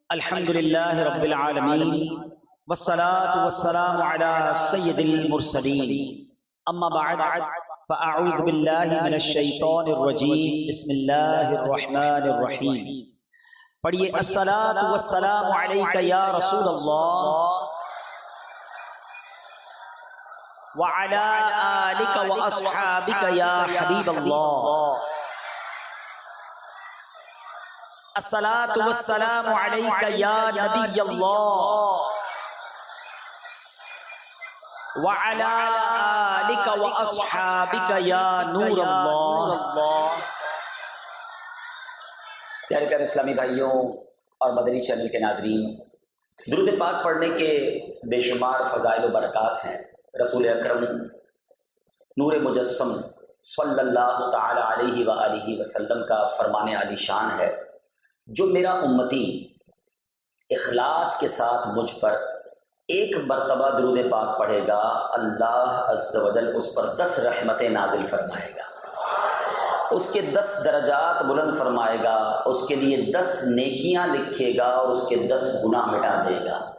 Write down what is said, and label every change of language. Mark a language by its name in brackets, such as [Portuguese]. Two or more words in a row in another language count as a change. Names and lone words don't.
[Arabic] الحمد لله رب العالمين والصلاة والسلام على سيد المرسلين أما بعد فأعوذ بالله من الشيطان الرجيم بسم الله الرحمن الرحيم. पढ़िए الصلاة والسلام عليك يا رسول الله وعلى آلك وأصحابك يا حبيب الله. الصلاة والسلام عليك يا نبي الله وعلى آلك وأصحابك يا نور الله. [Urdu] پیارے پیارے اسلامی بھائیو اور مدنی چینل کے ناظرین، درود پاک پڑھنے کے بےشمار فضائل و برکات ہیں. رسول اکرم نور مجسم [Arabic] صلى الله تعالى عليه وآله وسلم [Urdu] کا فرمانِ عالی شان ہے، جو میرا امتی اخلاص کے ساتھ مجھ پر ایک مرتبہ درود پاک پڑھے گا، اللہ [Arabic] عز وجل [Urdu] اس پر 10 رحمتیں نازل فرمائے گا، اس کے 10 درجات بلند فرمائے گا، اس کے لیے 10 نیکیاں لکھے گا اور اس کے 10 گناہ مٹا دے گا.